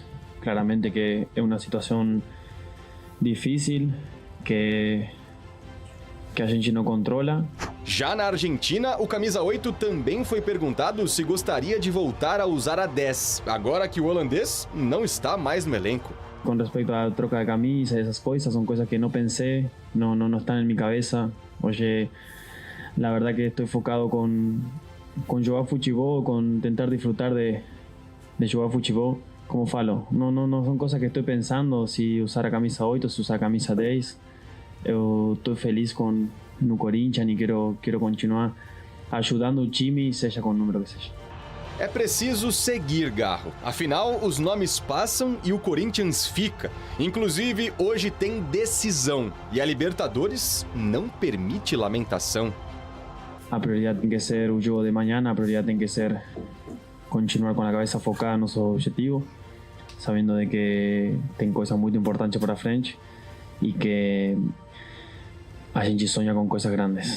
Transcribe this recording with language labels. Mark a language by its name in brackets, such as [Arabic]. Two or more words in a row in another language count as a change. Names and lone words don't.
[Portuguese] Claramente que é uma situação difícil que a gente não controla. Já na Argentina, o camisa 8 também foi perguntado se gostaria de voltar a usar a 10, agora que o holandês não está mais no elenco. [Spanish] Con respecto a la troca de camisa, esas cosas son cosas que no pensé, no están en mi cabeza. Oye, la verdad que estoy enfocado con jugar futebol, con intentar disfrutar de jugar futebol. [Portuguese] Como falo, [Spanish] no son cosas que estoy pensando, si usar a camisa 8, si usar a camisa 10. Eu estoy feliz con no Corinthians y quiero continuar [Portuguese] ajudando o time, seja com o número que seja. É preciso seguir, Garro. Afinal, os nomes passam e o Corinthians fica. Inclusive, hoje tem decisão e a Libertadores não permite lamentação. A prioridade tem que ser o jogo de manhã, a prioridade tem que ser continuar com a cabeça focada no nosso objetivo, sabendo de que tem coisas muito importantes para frente y que a gente sonha com coisas grandes.